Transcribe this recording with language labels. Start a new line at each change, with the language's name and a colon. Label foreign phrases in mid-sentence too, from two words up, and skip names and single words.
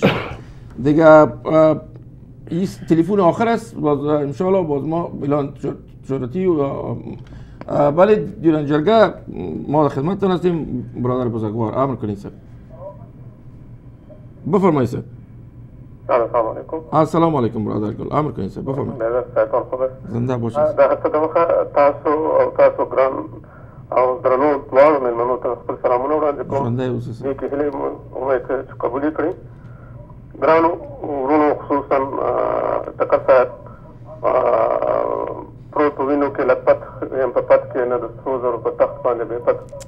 Persian: دیگه این تلفن آخر است باز انشاءالله باز ما اعلان شورتی و بله دیران جرگه ما در خدمتتون هستیم برادر بزرگوار امر کنید سر بفرمایید سر.
Arabic: السلام علیکم. السلام علیکم
Persian: برادر گل امر کنید سر بفرمایید. سایتون خوبه. زنده باشید.
Pashto: در حتی دمخه تاسو ګران او درنو دواړو مېلمنو ته خپل سلامونه وړاندې کوم. ژوندی اوسئ. دې کې هیلې امید چې قبول یې کړئ. ګرانو ورونو خصوصا ټکر صاحب پروت په وینو کې لپت یم په پت کې نه د سرو زرو په تخت باندې بې پت.